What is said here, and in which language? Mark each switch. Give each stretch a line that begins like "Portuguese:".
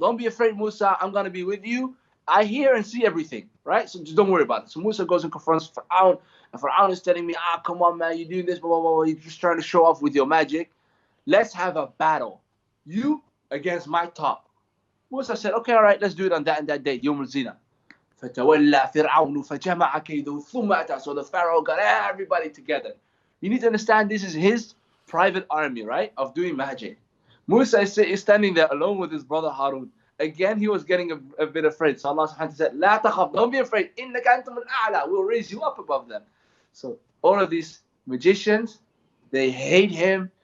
English: Don't be afraid, Musa, I'm going to be with you. I hear and see everything, right? So just don't worry about it. So Musa goes and confronts Fir'aun, and Fir'aun is telling me, come on, man, you're doing this, blah, blah, blah. You're just trying to show off with your magic. Let's have a battle. You against my top. Musa said, okay, all right, let's do it on that and that day,
Arabic: يوم الزينة. فتولى فرعون فجمع كيده ثم أتى.
English: So the Pharaoh got everybody together. You need to understand this is his private army, right, of doing magic. Musa is standing there alone with his brother Harun. Again, he was getting a bit afraid. So Allah subhanahu wa ta'ala said,
Arabic: لا تخف,
English: don't be afraid.
Arabic: إنك أنتم الأعلى.
English: We'll raise you up above them. So all of these magicians, they hate him.